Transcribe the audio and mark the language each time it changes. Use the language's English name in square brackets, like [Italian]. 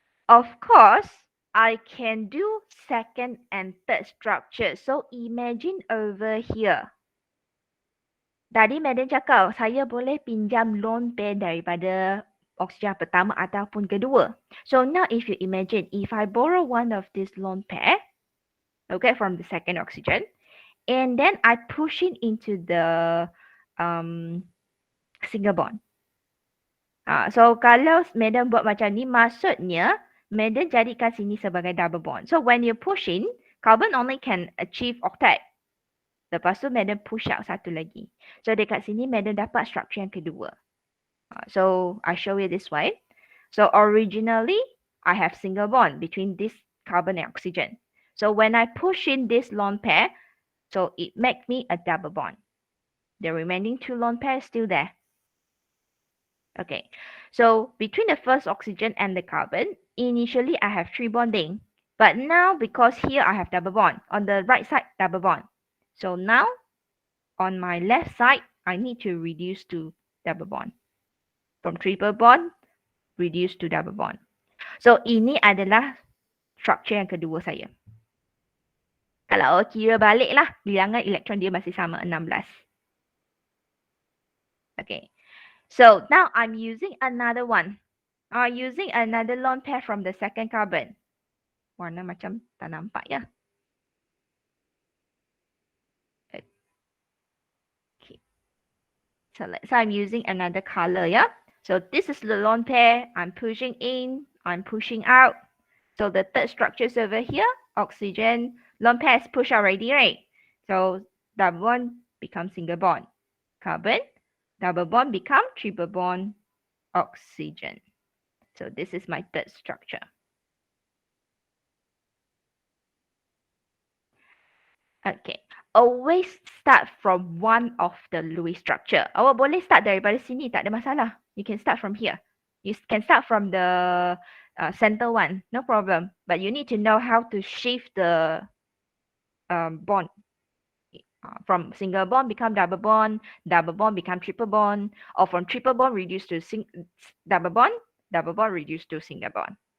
[English] Of course, I can do second and third structure. So imagine over here. [Malay] Tadi madam cakap saya boleh pinjam lone pair daripada oksigen pertama ataupun kedua. [English] So now if you imagine, if I borrow one of this lone pair, okay, from the second oxygen, and then I push it into the single bond. [Malay] So kalau madam buat macam ni, maksudnya madam jadikan sini sebagai double bond. [English] So when you push in, carbon only can achieve octet. [Malay] Lepas tu madam push out satu lagi. So dekat sini madam dapat structure yang kedua. [English] So I show you this way. So originally I have single bond between this carbon and oxygen. So when I push in this lone pair, so it makes me a double bond. The remaining 2 lone pairs still there. Okay, so between the first oxygen and the carbon, initially I have 3 bonding. But now because here I have double bond, on the right side double bond. So now on my left side, I need to reduce to double bond. From triple bond, reduce to double bond. [Malay] So ini adalah structure yang kedua saya. Kalau kira balik lah, bilangan elektron dia masih sama 16. [English] Okay. So now I'm using another one. Using another lone pair from the second carbon. [Malay] Warna macam tak nampak ya. [English] Okay. So let's say I'm using another color, yeah. So this is the lone pair. I'm pushing in, I'm pushing out. So the third structure is over here. Oxygen, lone pair is pushed already, right? So double bond becomes single bond. Carbon, double bond become triple bond oxygen. So this is my third structure. Okay. Always start from one of the Lewis structure. [Malay] Awak boleh start daripada sini, tak ada masalah. [English] You can start from here. You can start from the center one, no problem. But you need to know how to shift the bond. From single bond become double bond become triple bond, or from triple bond reduce to double bond reduce to single bond.